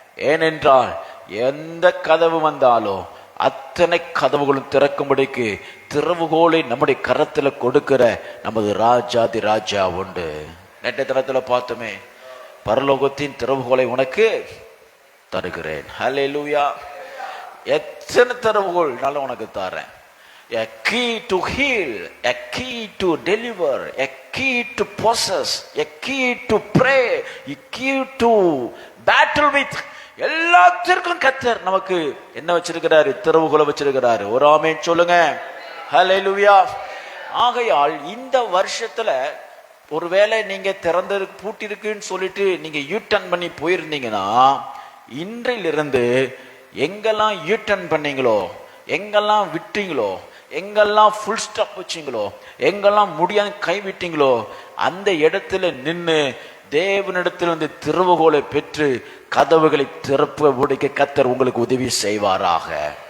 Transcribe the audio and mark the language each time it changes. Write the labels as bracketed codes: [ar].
[ta] ஏனென்றால் எந்த கதவு வந்தாலும் அத்தனை கதவுகளும் திறக்கும்படிக்கு திறவுகோலை நம்முடைய கரத்துல கொடுக்கிற நமது ராஜாதி ராஜா உண்டு. நேற்றைய தினத்துல பார்த்தோமே, பரலோகத்தின் திறவுகோலை உனக்கு தருகிறேன். ஹல்லேலூயா. எத்தனை திறவுகோல் நான் உனக்கு தரேன். [en] A key to heal, a key to deliver, a key to possess, a key to pray, a key to battle with. [ta] எல்லாத்திற்கும் கர்த்தர் நமக்கு என்ன வச்சிருக்கிறாரு? திறவுகோலை வச்சிருக்கிறாரு. ஒரு ஆமென் சொல்லுங்க. ஹல்லேலூயா. ஆகையால் இந்த வருஷத்துல ஒருவேளை நீங்க திறந்து பூட்டி இருக்குன்னு சொல்லிட்டு நீங்க யூ டர்ன் பண்ணி போயிருந்தீங்கன்னா, இன்றையிலிருந்து எங்கெல்லாம் யூ டர்ன் பண்ணீங்களோ, எங்கெல்லாம் விட்டீங்களோ, எங்கெல்லாம் ஃபுல் ஸ்டாப் வச்சீங்களோ, எங்கெல்லாம் முடியாது கைவிட்டீங்களோ, அந்த இடத்துல நின்று தேவனிடத்தில் திறவுகோலை பெற்று கதவுகளை திறப்ப முடிக்க கர்த்தர் உங்களுக்கு உதவி செய்வாராக.